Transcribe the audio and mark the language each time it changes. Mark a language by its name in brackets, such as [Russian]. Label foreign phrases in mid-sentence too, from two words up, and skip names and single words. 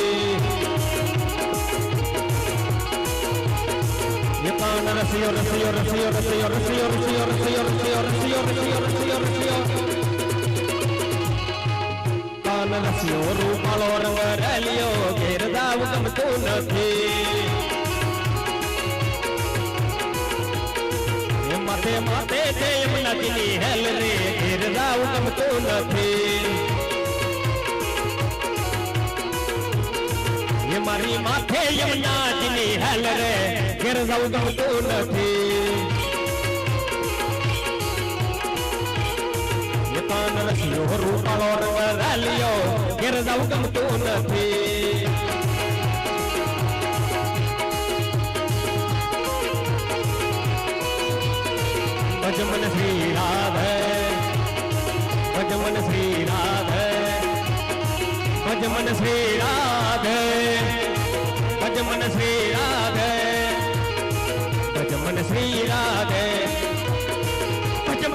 [Gujarati] એ કાન રસિયો રસિયો રસિયો રસિયો રસિયો રસિયો રસિયો રસિયો રસિયો રસિયો રસિયો રસિયો કાન રસિયો રૂપાળો રંગ રેલિયો ઘેર જાવ ગમતો નથી માથે માથે થે યમુના જીની હેલ રે ઘેર જાવ ગમતો નથી એ મારી માથે યમુના જીની હેલ રે ઘેર જાવ ગમતો નથી એ કાન રસિયો રૂપાળો રંગ રેલિયો ઘેર જાવ ગમતો નથી [Hindi] भजमन श्री राधे भजमन श्री राधे भजमन श्री राधे भजमन श्री राधे भजमन श्री राधे